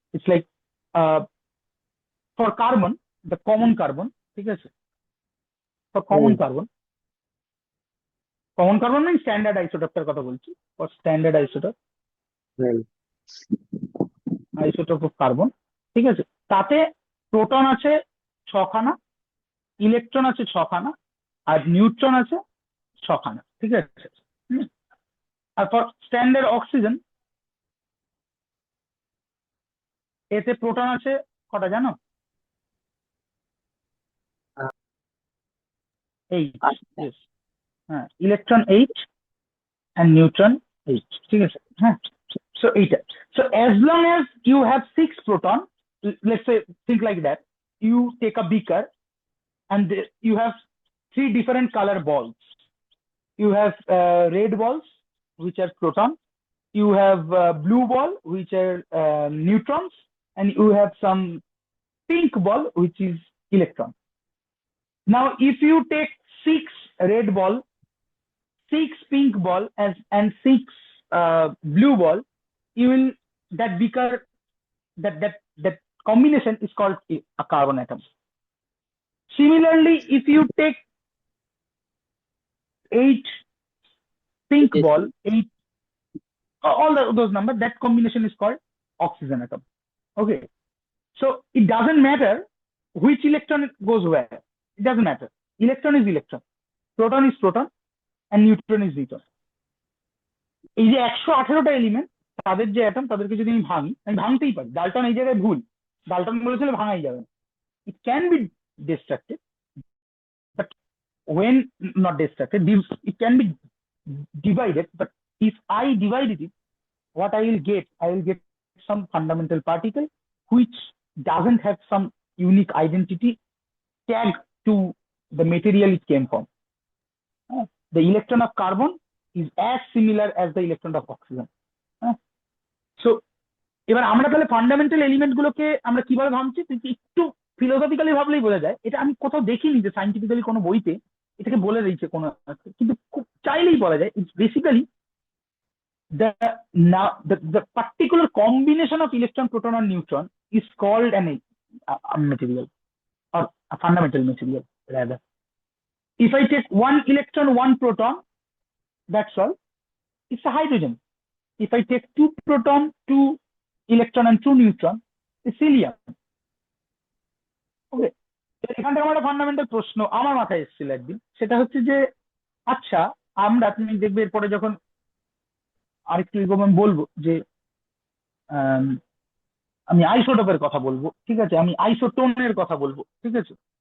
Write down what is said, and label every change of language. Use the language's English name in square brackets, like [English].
[English] It's like for carbon, the common carbon, [Bangla] ঠিক আছে? [English] For common carbon means standard isotope [Bangla] টার কথা বলছি, [English] for standard isotope of carbon, [Bangla] ঠিক আছে? তাতে প্রোটন আছে 6খানা, ইলেকট্রন আছে 6খানা, আর নিউট্রন আছে 6খানা, ঠিক আছে? আর ফর স্ট্যান্ডার্ড অক্সিজেন, এতে প্রোটন আছে কটা জানো? [English] 8। Yes. হ্যাঁ, electron 8 and neutron 8, [Bangla] ঠিক আছে? হ্যাঁ, so এইটা। [English] So as long as you have 6 proton, let's say, think like that, you take a beaker and you have 3 different color balls. You have red balls, which are proton. You have blue ball, which are neutrons, and you have some pink ball, which is electron. Now, if you take 6 red ball, 6 pink ball, and 6 blue ball, you will, that beaker, that combination is called a carbon atom. Similarly, if you take 8 pink ball, 8, all those numbers, that combination is called oxygen atom. Okay, so it doesn't matter which electron goes where. It doesn't matter. Electron is electron, proton is proton, and neutron is neutron. [Bangla] এই যে 118টা element, তাদের যে atom, তাদেরকে যদি আমি ভাঙতেই পারি। Dalton এই জায়গায় ভুল, ডাল্টন বলেছিল ভাঙাই যাবে না। [English] It can be destructed, but when not destructed, it can be divided. But if I divided it, what I will get some fundamental particle which doesn't have some unique identity tagged to the material it came from. The electron of carbon is as similar as the electron of oxygen. So [Bangla] এবার আমরা তাহলে fundamental element গুলোকে আমরা কিভাবে ভাবছি, তুই কি একটু ফিলোসফিক্যালি ভাবলেই বোঝা যায়। এটা আমি কোথাও দেখিনি যে সাইন্টিফিক্যালি কোনো বইতে এটাকে বলে দিয়েছে কোনো একটা, কিন্তু খুব চাইলেই বলা যায় [English] It's basically the the particular combination of electron, proton, and neutron is called a material, or a fundamental material rather. If I take one electron, one proton, that's all. It's a hydrogen. If I take two proton, two electron, and two neutron, it's helium. [Bangla] ওকে, এখান থেকে আমার একটা fundamental প্রশ্ন আমার মাথায় এসেছিল একদিন, সেটা হচ্ছে যে আচ্ছা আমরা, তুমি দেখবে এরপরে যখন আরেকটু এগোবো আমি বলবো যে আম, আমি আইসোটোপের কথা বলবো, ঠিক আছে, আমি আইসোটোনের কথা বলবো, ঠিক আছে।